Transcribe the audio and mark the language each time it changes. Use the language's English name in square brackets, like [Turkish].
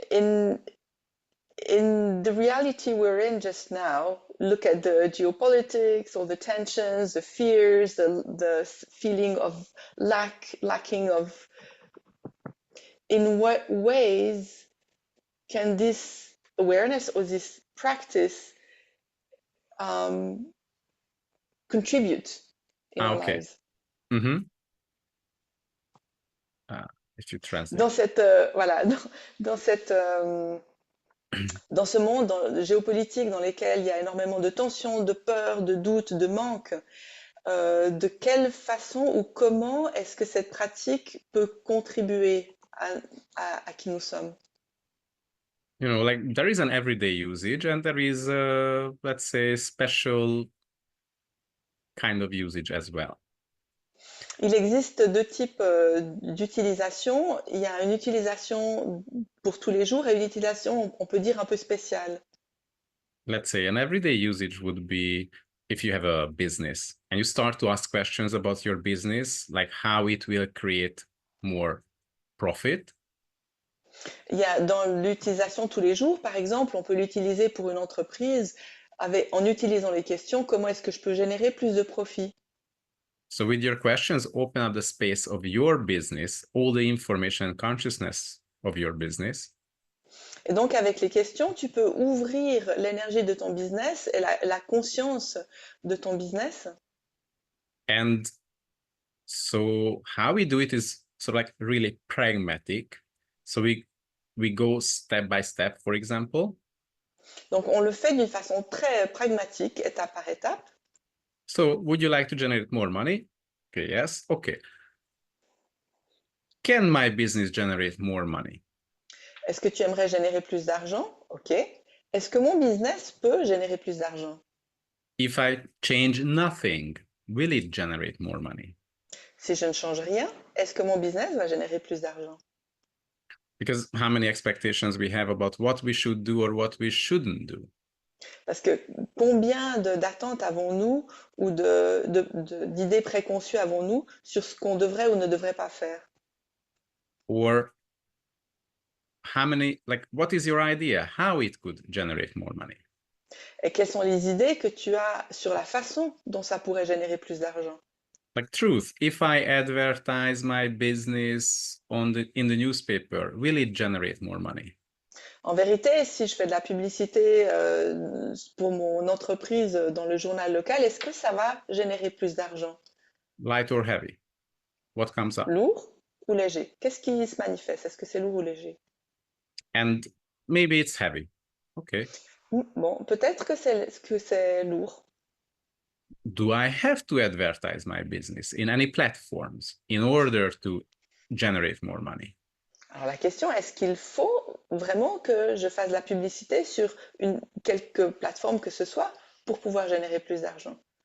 [English] In the reality we're in just now, look at the geopolitics, all the tensions, the fears, the feeling of lacking of. In what ways can this awareness or this practice contribute in our Okay. lives? If you translate. [French] Dans cette voilà, dans cette dans ce monde géopolitique dans lequel il y a énormément de tensions, de peurs, de doutes, de manques, de quelle façon ou comment est-ce que cette pratique peut contribuer à qui nous sommes? [English] You know, like there is an everyday usage and there is a, let's say, special kind of usage as well. [French] Il existe deux types d'utilisation. Il y a une utilisation pour tous les jours et une utilisation, on peut dire, un peu spéciale. [English] Let's say an everyday usage would be if you have a business and you start to ask questions about your business, like how it will create more profit. [French] Il y a dans l'utilisation tous les jours, par exemple, on peut l'utiliser pour une entreprise en utilisant les questions, comment est-ce que je peux générer plus de profit? [English] So with your questions, open up the space of your business, all the information and consciousness of your business. [French] Et donc, avec les questions, tu peux ouvrir l'énergie de ton business et la conscience de ton business. [English] And so how we do it is sort of like really pragmatic. So we go step by step, for example. [French] Donc, on le fait d'une façon très pragmatique, étape par étape. [English] So would you like to generate more money? Okay, yes. Okay. Can my business generate more money? [French] Est-ce que tu aimerais générer plus d'argent? OK. Est-ce que mon business peut générer plus d'argent? [English] If I change nothing, will it generate more money? [French] Si je ne change rien, est-ce que mon business va générer plus d'argent? [English] Because how many expectations we have about what we should do or what we shouldn't do? [French] Parce que combien d'attentes avons-nous ou d'idées préconçues avons-nous sur ce qu'on devrait ou ne devrait pas faire? [English] Or how many, like, what is your idea? How it could generate more money? [French] Et quelles sont les idées que tu as sur la façon dont ça pourrait générer plus d'argent? [English] Like truth, if I advertise my business in the newspaper, will it generate more money? [French] En vérité, si je fais de la publicité pour mon entreprise dans le journal local, est-ce que ça va générer plus d'argent? [English] Light or heavy? What comes up? [French] Lourd ou léger? Qu'est-ce qui se manifeste? Est-ce que c'est lourd ou léger? [English] And maybe it's heavy. Okay. [French] Bon, peut-être que c'est lourd. [English] Do I have to advertise my business in any platforms in order to generate more money? [French] Alors la question, est-ce qu'il faut vraiment que je fasse de la publicité sur quelque plateforme que ce soit pour pouvoir générer plus d'argent?